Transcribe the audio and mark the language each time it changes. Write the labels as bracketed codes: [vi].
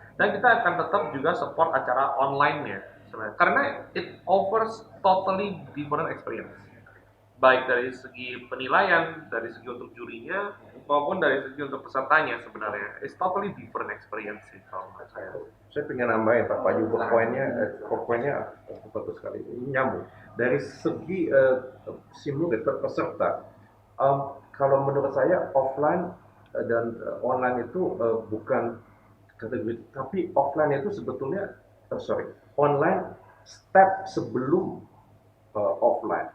[id] Dan kita akan tetap juga support acara online-nya sebenarnya. Karena [en] it offers totally different experience. [id] Baik dari segi penilaian, dari segi untuk jurinya, maupun dari segi untuk pesertanya sebenarnya. [en] It's totally different experience [id] sih kalau menurut saya. Saya pengen nambahin Pak Yubo, poinnya bagus sekali, ini nyambung. Dari segi simulator peserta, kalau menurut saya offline dan online itu bukan kategori, tapi offline itu sebetulnya, online step sebelum offline.